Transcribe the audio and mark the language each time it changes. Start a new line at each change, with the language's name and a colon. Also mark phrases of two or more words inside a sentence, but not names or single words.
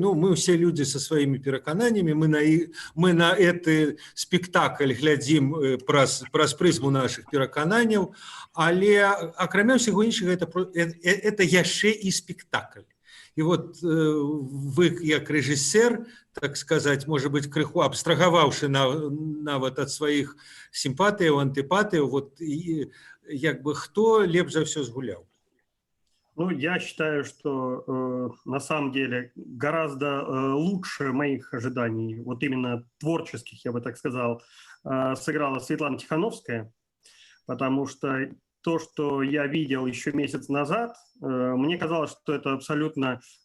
Belarusian: Мы ўсе людзі са сваімі перакананнямі, мы на гэты спектакль глядзім праз прызму нашых перакананняў, але акрамя ўсяго іншага это яшчэ і спектакль. І вот вы, як рэжысер, так сказаць, можа быць, крыху абстрагаваўшы нават ад сваіх сімпатыяў, антыпатыяў, вот хто лепш за ўсё згуляў?
Russian: Я считаю, что на самом деле гораздо лучше моих ожиданий, вот именно творческих, я бы так сказал, сыграла Светлана Тихановская, потому что то, что я видел еще месяц назад, мне казалось, что это абсолютно,